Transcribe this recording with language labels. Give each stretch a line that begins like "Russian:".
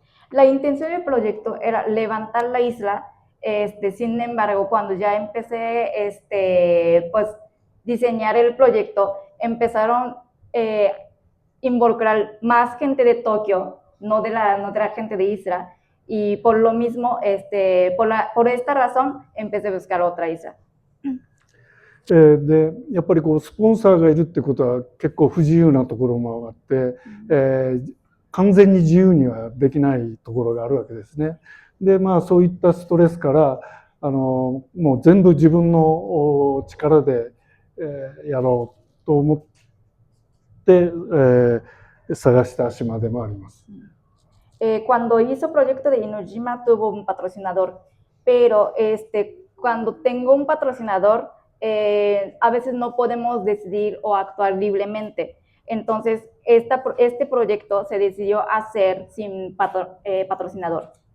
Spanish: La intención del proyecto era levantar la isla Sin embargo, cuando ya empecé pues diseñar el proyecto, empezaron involucrar más gente de Tokio, no de la gente de Isra, y por lo mismo, por esta razón, empecé a buscar otra Isra.
Japanese: でやっぱりこうスポンサーがいるってことは結構不自由なところもあって、完全に自由にはできないところがあるわけですね。でまあそういったストレスからもう全部自分の力で、やろうと思って、探した島でもあります。
Spanish: Cuando hizo proyecto de Inujima tuvo un patrocinador, pero cuando tengo un patrocinador, a veces no podemos decidir o actuar libremente. Entonces, este proyecto se decidió hacer sin patrocinador.